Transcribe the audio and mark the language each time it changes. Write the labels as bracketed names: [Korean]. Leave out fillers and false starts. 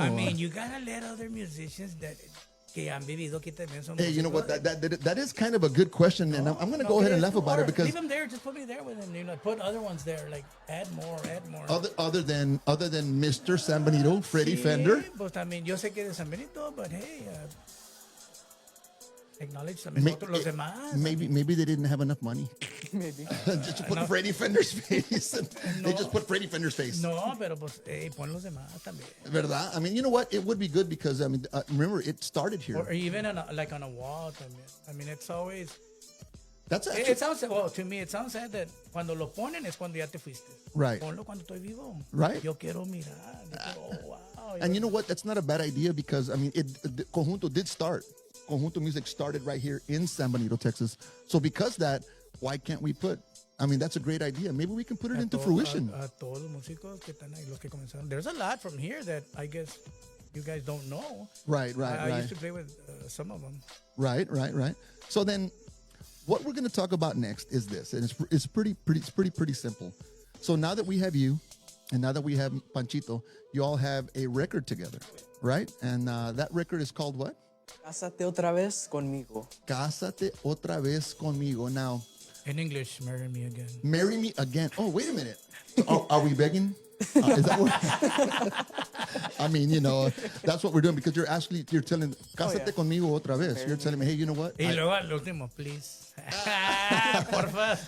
[English] I mean, you gotta let other musicians [Spanish] que han vivido aquí también son [English] Hey, you know what? [Spanish] músicos. [English] That is kind of a good question, and I'm going to go ahead and laugh about it because leave them there. Just put me there with them. Put other ones there. Like add more. other than Mr. San Benito, Freddie Fender. [Spanish] Pues también yo sé que de San Benito, [English] but hey, acknowledge [Spanish] también los demás. [English] Maybe they didn't have enough money. Maybe. Just to put Freddie Fender's face. They just put Freddie Fender's face. [Spanish] No, pero pues pon los demás también. ¿Verdad? [English] I mean, you know what? It would be good because, I mean, remember, it started here. Or even on a wall [Spanish] también. [English] I mean, it's always. That's actually, It sounds well to me. It sounds sad that [Spanish] cuando lo ponen es cuando ya te fuiste. [English] Right. [Spanish] Ponlo cuando estoy vivo. [English] Right. [Spanish] Yo quiero mirar. [English] Oh wow. and you know what? That's not a bad idea because, I mean, Conjunto did start. Conjunto music started right here in San Benito, Texas. So because that, why can't we put? I mean, that's a great idea. Maybe we can put it into A fruition. [Spanish] todos los músicos que están ahí, los que comenzaron. [English] There's a lot from here that I guess you guys don't know. Right, right, I right. used to play with some of them. Right. So then, what we're going to talk about next is this, and it's pretty simple. So now that we have you, and now that we have Panchito, you all have a record together, right? And that record is called what? [Spanish] Cásate otra vez conmigo. Cásate otra vez conmigo. [English] Now, In English, marry me again. marry me again. Oh, wait a minute. Are we begging? Is that what? I mean, that's what we're doing, because you're telling, [Spanish] cásate [English] yeah. [Spanish] conmigo otra vez. [English] You're telling me, hey, you know what? [Spanish] Y luego al último, [English] please. [Spanish] Porfa.